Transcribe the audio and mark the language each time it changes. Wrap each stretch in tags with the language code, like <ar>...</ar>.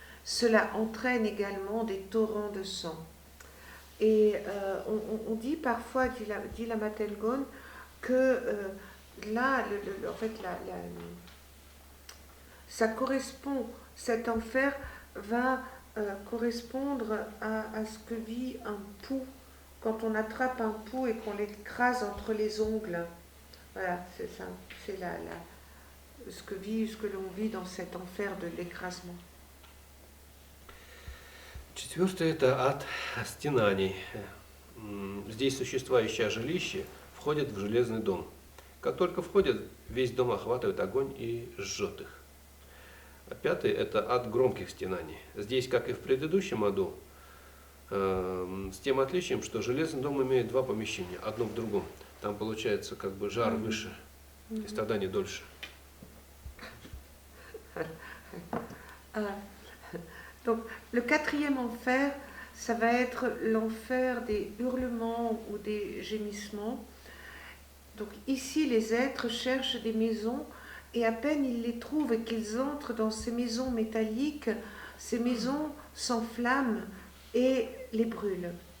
<fr>Cela entraîne également des torrents de sang. Et on dit parfois, dit la Matelgone, que là, en fait, ça correspond, cet enfer va correspondre à ce que vit un pou quand on attrape un pou et qu'on l'écrase entre les ongles. Voilà, c'est ça, c'est ce que l'on vit dans cet enfer de l'écrasement.</fr> <ru>Четвертое – это ад стенаний. Здесь существа, ища жилище, входят в железный дом. Как только входят, весь дом охватывает огонь и жжет их. А пятый – это ад громких стенаний. Здесь, как и в предыдущем аду, с тем отличием, что железный дом имеет два помещения, одно в другом. Там получается как бы жар выше и страдания дольше.</ru> <fr>Donc, le quatrième enfer, ça va être l'enfer des hurlements ou des gémissements. Donc, ici, les êtres cherchent des maisons et à peine ils les trouvent et qu'ils entrent dans ces maisons métalliques, ces maisons s'enflamment et les brûlent.</fr>